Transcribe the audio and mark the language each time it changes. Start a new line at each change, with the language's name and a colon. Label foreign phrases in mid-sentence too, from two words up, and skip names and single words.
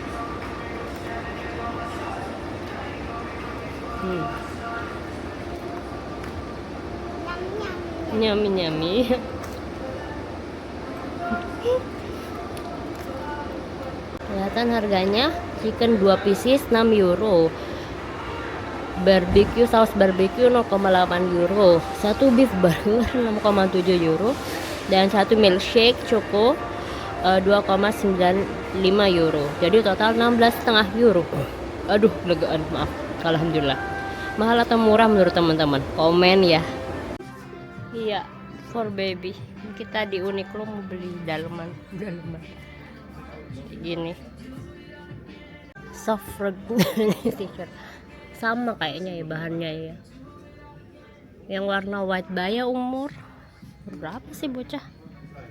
Indonesian: Nyami. Kelihatan harganya,
English: chicken 2 pieces 6 euro, barbecue saus barbecue 0,8 euro,
Indonesian: satu
English: beef burger
Indonesian: 6,7 euro, dan satu
English: milkshake choco
Indonesian: 2,95 euro. Jadi total 16,5 euro. Aduh, legaan, maaf. Alhamdulillah. Mahal atau murah menurut teman-teman? Komen ya. Iya,
English: for baby.
Indonesian: Kita di Uniqlo mau beli daleman.
English: Gini. Soft rug t-shirt.
Indonesian: Sama kayaknya ya bahannya ya. Yang warna white baya umur berapa sih bocah?